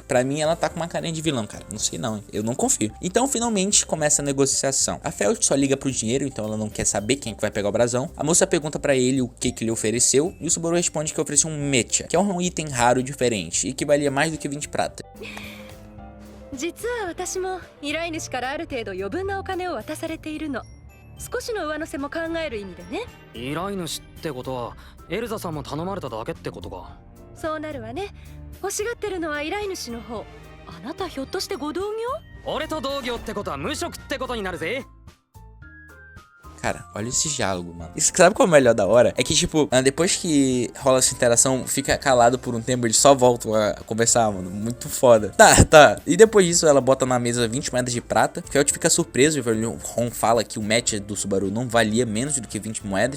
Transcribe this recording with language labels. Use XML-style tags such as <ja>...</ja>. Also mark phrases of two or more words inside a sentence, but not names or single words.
<pt>Pra mim ela tá com uma carinha de vilão, cara. Não sei não, eu não confio. Então finalmente começa a negociação. A Felt só liga pro dinheiro, então ela não quer saber quem é que vai pegar o brasão. A moça pergunta pra ele o que ele ofereceu e o Subaru responde que ofereceu um mecha, que é um item raro diferente e que valia mais do que 20 prata.</pt> <ja>実は私も依頼主からある程度余分なお金を渡されているの。少しの上乗せも考える意味でね。依頼主ってことはエルザさんも頼まれただけってことか。そうなるわね。欲しがってるのは依頼主の方。あなたひょっとしてご同業？俺と同業ってことは無職ってことになるぜ。</ja> <pt>Cara, olha esse diálogo, mano. Isso, sabe qual é o melhor da hora? É que, tipo, depois que rola essa interação, fica calado por um tempo, eles só voltam a conversar, mano. Muito foda. Tá. E depois disso, ela bota na mesa 20 moedas de prata. Felt fica surpreso e o Ron fala que o match do Subaru não valia menos do que 20 moedas.</pt>